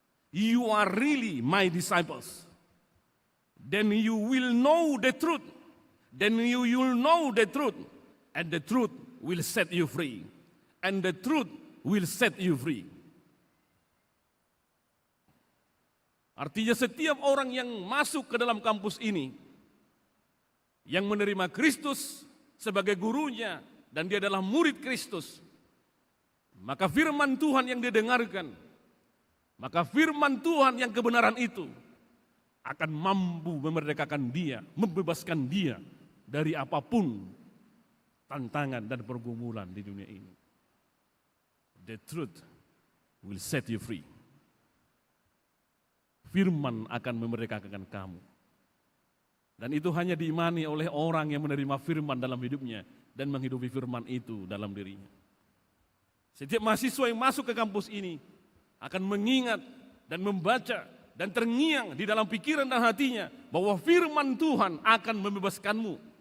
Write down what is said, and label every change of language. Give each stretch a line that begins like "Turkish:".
English: you are really my disciples. Then you will know the truth. Then you will know the truth. And the truth will set you free. And the truth will set you free.
Indonesian: Artinya setiap orang yang masuk ke dalam kampus ini, yang menerima Kristus sebagai gurunya, dan dia adalah murid Kristus, maka firman Tuhan yang dia dengarkan, maka firman Tuhan yang kebenaran itu akan mampu memerdekakan dia, membebaskan dia dari apapun tantangan dan pergumulan di dunia ini.
English: The truth will set you free.
Indonesian: Firman akan memerdekakan kamu. Dan itu hanya diimani oleh orang yang menerima firman dalam hidupnya dan menghidupi firman itu dalam dirinya. Setiap mahasiswa yang masuk ke kampus ini akan mengingat dan membaca dan terngiang di dalam pikiran dan hatinya bahwa firman Tuhan akan membebaskanmu.